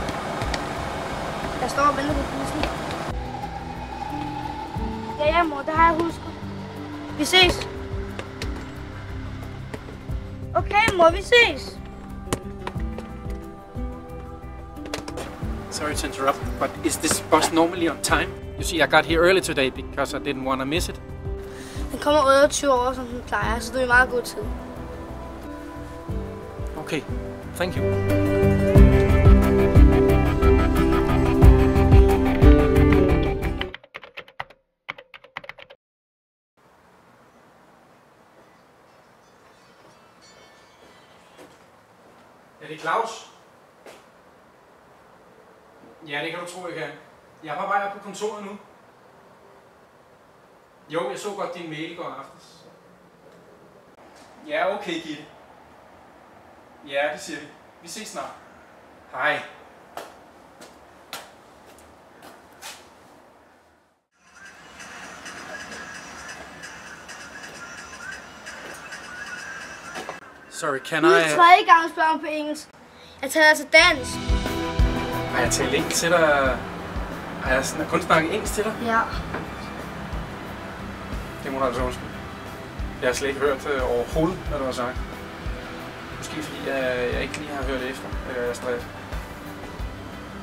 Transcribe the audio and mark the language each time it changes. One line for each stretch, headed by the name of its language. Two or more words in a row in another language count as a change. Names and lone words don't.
Danish: Jeg står og venter på bussen. Ja, mor, det har jeg husket. Vi ses. Okay, mor, vi ses.
English: Sorry to interrupt, but is this bus normally on time? You see, I got here early today because I didn't want to miss it.
Danish: Den kommer 28 år, som den plejer, så du er i meget god tid.
English: Okay, thank you.
Danish: Er det Claus? Ja, det kan du tro, jeg kan. Jeg er på vej op på kontoret nu. Jo, jeg så godt din mail i går aftes. Ja, okay, Gitte. Ja, det siger vi. Vi ses snart. Hej.
English: Sorry, can
Danish: Det
English: I...
Danish: er tredje gang, du spørger mig på engelsk. Jeg taler altså dansk. Har jeg talt engelsk til dig? Har jeg kun snakket engelsk til dig? Ja. Det må du altså undskylde. Jeg har slet ikke hørt overhovedet, hvad du har sagt. Måske fordi jeg ikke lige har hørt efter, eller jeg er stresset.